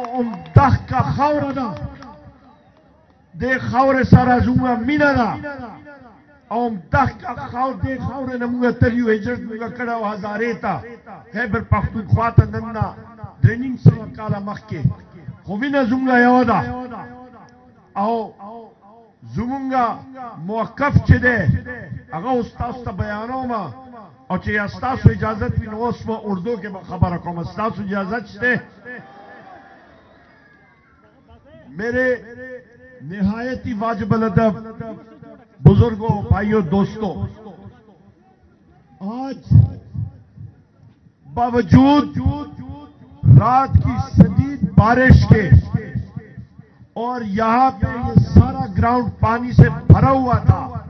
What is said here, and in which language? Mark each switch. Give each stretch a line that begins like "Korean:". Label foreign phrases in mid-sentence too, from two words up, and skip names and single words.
Pashto: عمده کا خاوره ده، دې خاورې سره زموږ مینه ده او عمده کا دې خاورې نه مونږ تل یو هجرت مونږ کړی او هزارې ته خیبر پښتونخوا ته نن نه 350 کاله مخکې، خو مینه زموږ یوه ده او زمونږ موقف چې دی هغه اوس تاسو ته بیانوم او چې ستاسو اجازت وي نو اوس په اردو کې به خبره کوم. ستاسو اجازت شته؟
Urdu: میرے نہایت ہی واجب الادب بزرگوں، بھائیوں، دوستوں، آج باوجود رات کی شدید بارش کے اور یہاں پہ یہ سارا گراؤنڈ پانی سے بھرا ہوا تھا،